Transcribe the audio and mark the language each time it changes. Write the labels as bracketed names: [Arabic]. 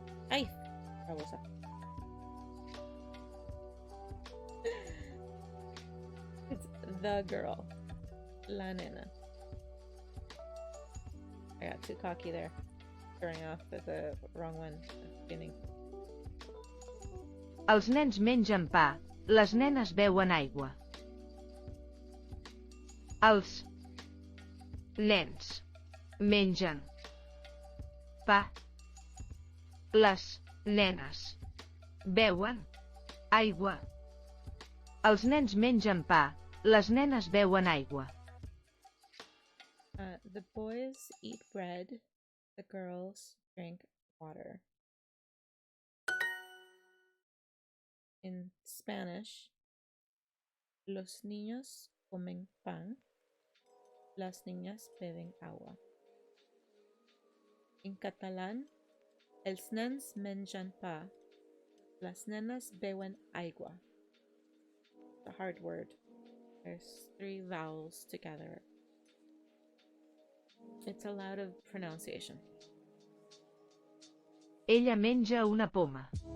[Spanish] ¡Ay! Babosa. [English] It's the girl. [Catalan] La nena. [English] I got too cocky there. Throwing off the wrong one at the beginning. [Catalan] Els nens mengen pa, les nenes beuen aigua. Els nens mengen pa, les nenes beuen aigua. Els nens mengen pa, les nenes beuen aigua. [English] The boys eat bread, the girls drink water. In Spanish, [Spanish] los niños comen pan, las niñas beben agua. [English] In Catalan, [Catalan] els nens mengen pa, las nenas beuen aigua. [English] It's a hard word. There's 3 vowels together. It's a lot of pronunciation. [Catalan] Ella menja una poma.